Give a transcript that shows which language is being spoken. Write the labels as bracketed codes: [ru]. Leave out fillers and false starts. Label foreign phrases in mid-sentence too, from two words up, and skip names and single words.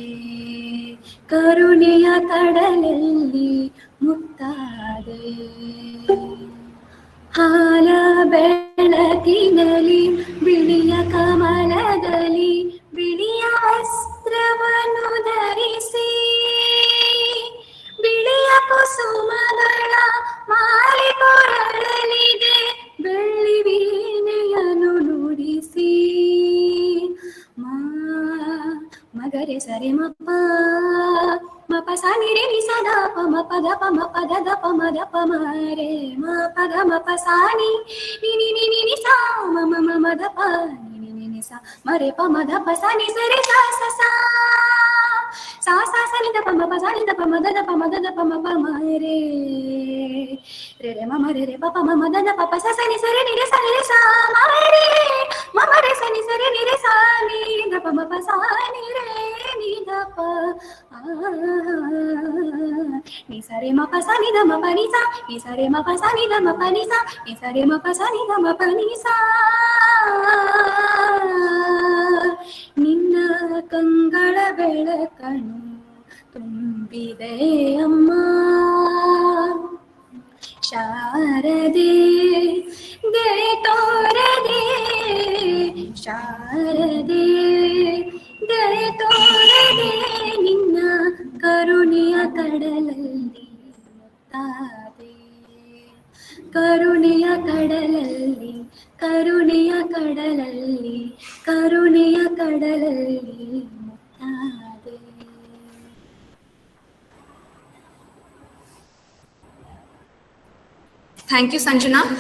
[kn] ಕರುಣೆಯ ಕಡಲಲ್ಲಿ ಮುತ್ತಾದೆ ಹಾಲ ಬೆಳಕಿನಲ್ಲಿ ಬಿಳಿಯ ಕಮಲದಲ್ಲಿ ಬಿಳಿಯ ವಸ್ತ್ರವನ್ನು ಧರಿಸಿ ಬಿಳಿಯ ಕುಸುಮಗಳ ಮಾಲೆ ಕೊರಳಲಿದೆ ಬೆಳ್ಳಿ ವೀಣೆಯನ್ನು ನುಡಿಸಿ ಮಗರೆ ಸರಿ ಮಪ್ಪ ಮಪ ಸಾನಿ ರೇ ನಿ ಸದಾ ಪ ಮ ಪದ ಪ ಮ ಪದ ದ ಪ ಮ ದ ಪ ಮ ರೇ ಮ ಪದ ಮ ಪ ಸಾನಿ ನಿ ನಿ ನಿ ನಿ ನಿ ಸಾ ಮ ಮ ಮ ಮ ದ ಪ ನಿ ನಿ ನಿ ನಿ ಸಾ ಮ ರೇ ಪ ಮ ದ ಪ ಸಾ ನಿ ಸ ರೇ ಸಾ ಸಾ ಸಾ ಸಾ ಸಾ ಸಾ ನಿ ದ ಪ ಮ ಪ ಸಾ ನಿ ದ ಪ ಮ ದ ದ ಪ ಮ ದ ದ ಪ ಮ ಪ ಮ ರೇ ರೇ ರೇ ಮ ಮ ರೇ ರೇ ಪ ಪ ಮ ಮ ದ ದ ಪ ಪ ಸಾ ಸಾ ನಿ ಸ ರೇ ನಿ ರೇ ಸಾ ರೇ ಸಾ ಮ ರೇ ಮ ಮ ರೇ ಸಾ ನಿ ಸ ರೇ ನಿ ರೇ ಸಾ ನಿ ದ ಪ ಮ ಪ ಸಾ ನಿ ರೇ ನಿ ದ ಪ ni sa re ma pa sa ni da ma pa ni sa ni sa re ma pa sa ni da ma pa ni sa ni sa re ma pa sa ni da ma pa ni sa ನಿನ್ನ ಕಂಗಳ ಬೆಳಕನು ತುಂಬಿದೆ ಅಮ್ಮ ಶಾರದೆ ದಯೆ ತೋರದೆ ಶಾರದೆ ದಯೆ ತೋರದೆ ನಿನ್ನ ಕರುಣೆಯ ಕಡಲಲ್ಲಿ ಮುತ್ತಾದೆ ಕರುಣೆಯ ಕಡಲಲ್ಲಿ ಕರುಣೆಯ ಕಡಲಲ್ಲಿ ಕರುಣೆಯ ಕಡಲಲ್ಲಿ ಮುತ್ತಾದೆ [en] Thank you, Sanjana.